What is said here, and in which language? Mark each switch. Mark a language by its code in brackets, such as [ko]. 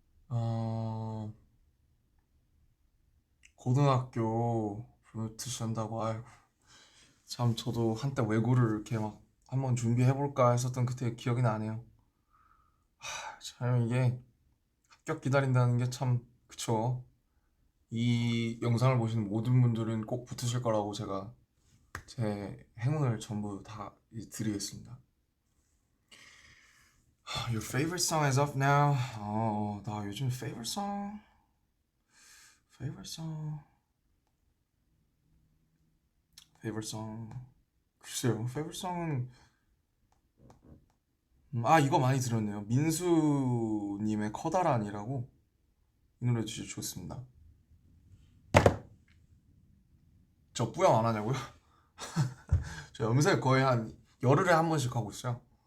[ko] 어 고등학교 블루투스 한다고 아이고 참 저도 한때 외고를 이렇게 막 한번 준비해 볼까 했었던 그때 기억이 나네요. 참 이게 합격 기다린다는 게 참 그쵸. 이 영상을 보시는 모든 분들은 꼭 붙으실 거라고 제가 제 행운을 전부 다 드리겠습니다. [en] Your favorite song is up now. [ko] 나 요즘 [en] favorite song, favorite song. [ko] 글쎄요, favorite song은 이거 많이 들었네요. 민수님의 커다란이라고 이 노래 진짜 좋습니다. 저 뿌염 안 하냐고요? 저 염색 거의 한 열흘에 한 번씩 하고 있어요.